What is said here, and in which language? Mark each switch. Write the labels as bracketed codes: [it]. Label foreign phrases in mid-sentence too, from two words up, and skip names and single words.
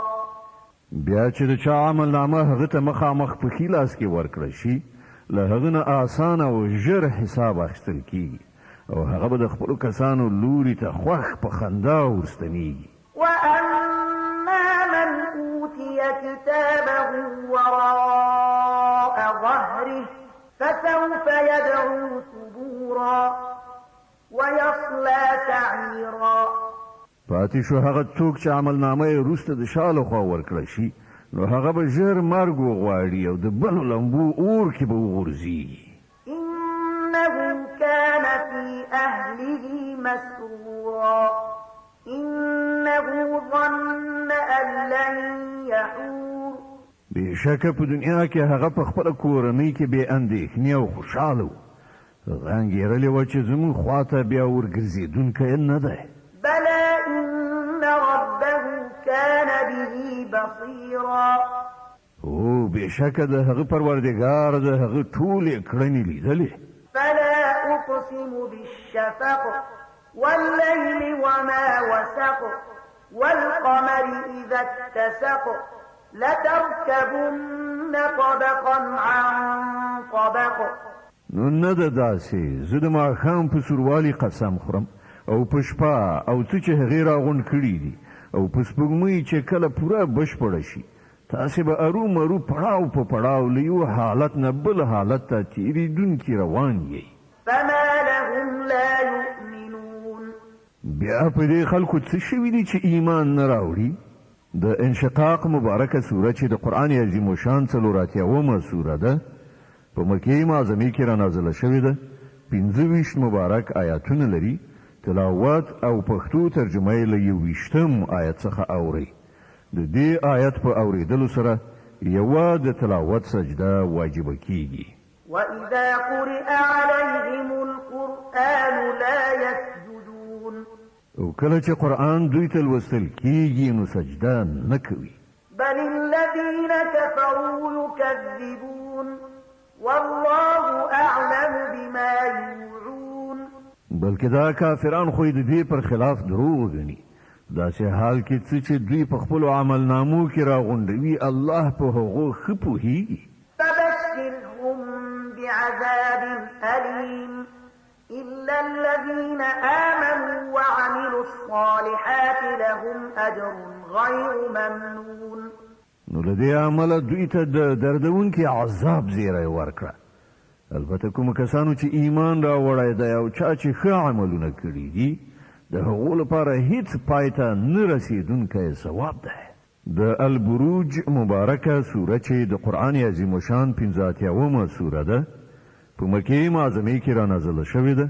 [ps] بیا چې د چا عمل نامه هغه ته مخامخ په ښي لاس کې ورکړه شي له هغه نه اسانه او ژر حساب اخیستل کېږي او هغه به د خپلو کسانو لوري ته خوښ په خندا ورستنېږي. [ar] وأما من أوتي كتابه وراء ظهره فسوف يدعو ثبورا ويصلى سعيرا. [ps] پاتې شو هغه څوک چې عمل نامه یې وروسته د شا له خوا ورکړه شي نو هغه به ژر مرګ وغواړي او د بلو لمبو اور کې به وغورځېږي. [ar] إنه كان في أهله مسرورا إنه ظن أن لن يحور. [ps] بېشکه په دنیا کې هغه په خپله کورنۍ کې بې اندېښنې او خوشحاله و. هغه انګېرلې وه چې زموږ خواته بیا ورګرځېدونکی نه دی. [ar] بلى إن ربه كان به بصيرا. [ps] او بېشکه د هغه پروردګار د هغه ټولې کړنې لیدلې. [ar] فلا أقسم بالشفق والليل وما وسق والقمر إذا اتسق لتركبن طبقا عن طبق. [ps] نو نه ده داسې زه د ماښام په سوروالي قسم خورم او په شپه او څه چې هغې راغونډ کړي دي او په سپوږمۍ چې کله پوره بشپړه شي تاسې به ارومرو پړاو په پړاو له یو حالت نه بل حالت ته تېرېدونکي روان یئ. [ar] فما لهم لا يؤمنون. [ps] بیا په دې خلکو څه شوي دي چې ایمان نه راوړي؟ د انشقاق مبارکه سوره چې د قرآن عظیم الشان 84مه سوره ده په مکې معظمې کې رانازله شوې ده. 25 مبارک آیاتونه لري. تلاوت او پښتو ترجمه یې له 21 آیت څخه اورئ. د دې آیت په اورېدلو سره یوه د تلاوت سجده واجبه کیږي. [ar] وإذا قرئ عليهم القرآن لا يسجدون. [ps] او کله چې قرآن دوی ته لوستل کیږي نو سجده نه کوي. [ar] بل الذين كفروا يكذبون والله أعلم بما يوعون. [ps] بلکې دا کافران خو د دې پر خلاف دروغ ګڼي. داسې حال کې څه چې دوی په خپلو عملنامو کې راغونډوي الله په هغو ښه پوهېږي. [ar] فبشرهم بعذاب أليم إلا الذين آمنوا وعملوا الصالحات لهم أجر غير ممنون. [ps] نو له دې عمله دوی ته د دردونکي عذاب زیری ورکړه. البته کوم کسانو چې ایمان راوړی دی او چا چې ښه عملونه کړي دي د هغو لپاره هیڅ پای ته نه رسېدونکی ثواب دی. د البروج مبارکه سوره چې د قرآن عظیم الشان 85مه سوره ده په مکې معظمې کې رانازله شوې ده.